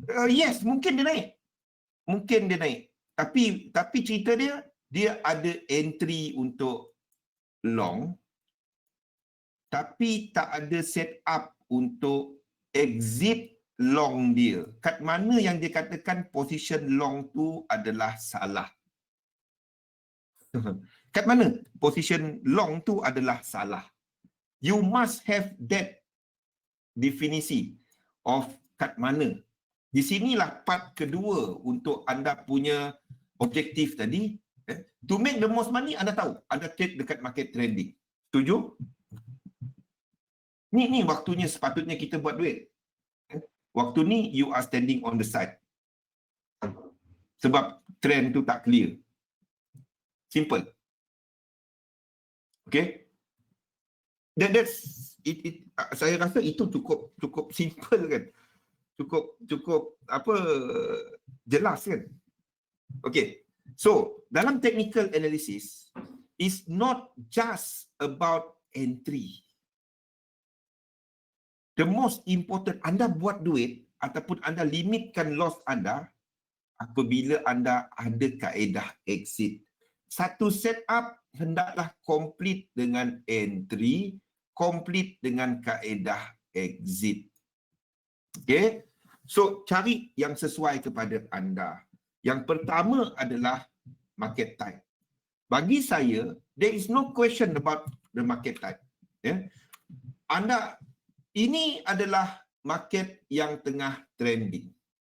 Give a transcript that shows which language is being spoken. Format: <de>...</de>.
<ms>Yes, mungkin dia naik. Mungkin dia naik. Tapi cerita dia ada entry untuk long, tapi tak ada set up untuk exit long dia. Kat mana yang dia katakan position long tu adalah salah? Kat mana position long tu adalah salah?</ms> <en>You must have that definisi of</en> <ms>kat mana. Di sinilah part kedua untuk anda punya objektif tadi.</ms> <en>To make the most money,</en> <ms>anda tahu,</ms> <en>anda trade dekat market trending.</en> <ms>Setuju? Ni waktunya sepatutnya kita buat duit. Waktu ni</ms> <en>you are standing on the side.</en> <ms>Sebab trend tu tak clear. Simple. Okay?</ms> <en>That's</en> <ms>saya rasa itu cukup simple kan. Cukup apa jelas kan. Okay.</ms> <en>So,</en> <ms>dalam</ms> <en>technical analysis is not just about entry. The most important,</en> <ms>anda buat duit ataupun anda limitkan loss anda apabila anda ada kaedah exit. Satu setup hendaklah complete dengan entry, complete dengan kaedah exit. Okay? So, cari yang sesuai kepada anda. Yang pertama adalah market type. Bagi saya,</ms> <en>there is no question about the market type. Yeah?</en> <ms>Ini adalah market yang tengah trending.</ms>